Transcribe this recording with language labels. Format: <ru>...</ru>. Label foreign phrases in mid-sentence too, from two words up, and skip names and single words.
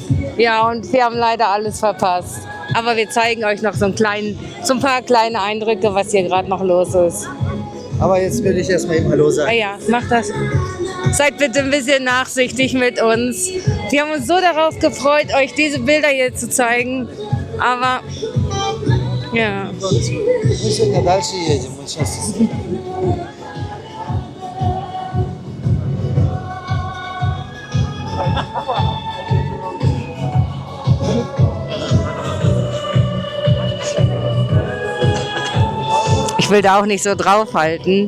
<de>Ja, und wir haben leider alles verpasst. Aber wir zeigen euch noch so ein paar kleine Eindrücke, was hier gerade noch los ist. Aber jetzt will ich erstmal eben Hallo sagen. Ja, macht das. Seid bitte ein bisschen nachsichtig mit uns. Wir haben uns so darauf gefreut, euch diese Bilder hier zu zeigen. Aber ja.</de> <ru>Мы сегодня дальше едем. Мы сейчас...</ru> <de>Ich will da auch nicht so draufhalten.</de>